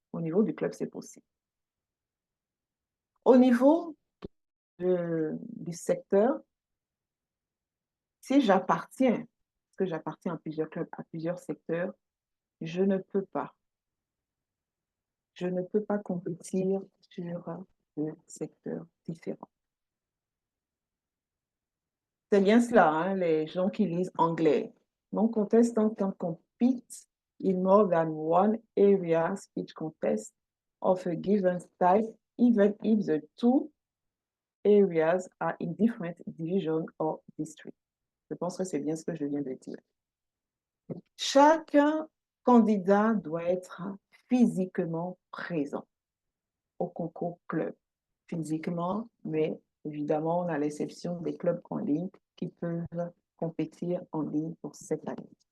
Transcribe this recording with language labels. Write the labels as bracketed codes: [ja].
[fr] Au niveau du club, c'est possible. Au niveau du secteur, si j'appartiens, parce que j'appartiens à plusieurs clubs, à plusieurs secteurs, je ne peux pas. Je ne peux pas compétir sur deux secteurs différents. C'est bien cela, hein, les gens qui lisent anglais. [en] Non-contestant can compete in more than one area speech contest of a given type, even if the two areas are in different divisions or districts. [fr] Je pense que c'est bien ce que je viens de dire. Chaque candidat doit être physiquement présent au concours club. Physiquement, mais évidemment, on a l'exception des clubs en ligne qui peuvent compétir en ligne pour cette année.